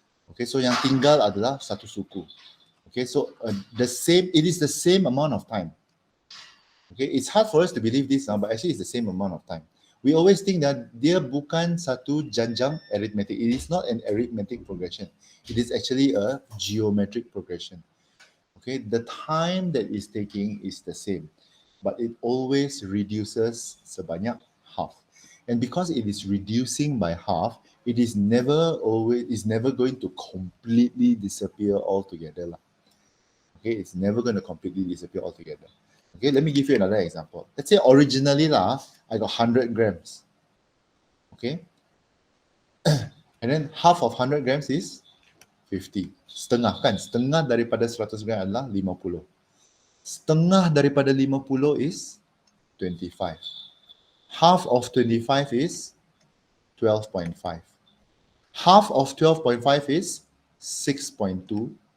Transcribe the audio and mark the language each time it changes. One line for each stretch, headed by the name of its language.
Malay: Okay, so yang tinggal adalah satu suku.
English: Okay, so it is the same amount of time. Okay, it's hard for us to believe this now, but actually it's the same amount of time. We always think that
Malay: dia bukan satu janjang
English: arithmetic. It is not an arithmetic progression. It is actually a geometric progression. Okay, the time that it's taking is the same, but it always reduces
Malay: sebanyak
English: half. And because it is reducing by half, it is never going to completely disappear altogether. Okay, it's never going to completely disappear altogether. Okay, let me give you another example. Let's say originally I got 100 grams. Okay, and then half of 100 grams is 50.
Malay: Setengah kan? Setengah daripada 100 gram adalah 50. Setengah daripada 50
English: is
Malay: 25.
English: Half of 25 is 12.5. Half of 12.5 is 6.25.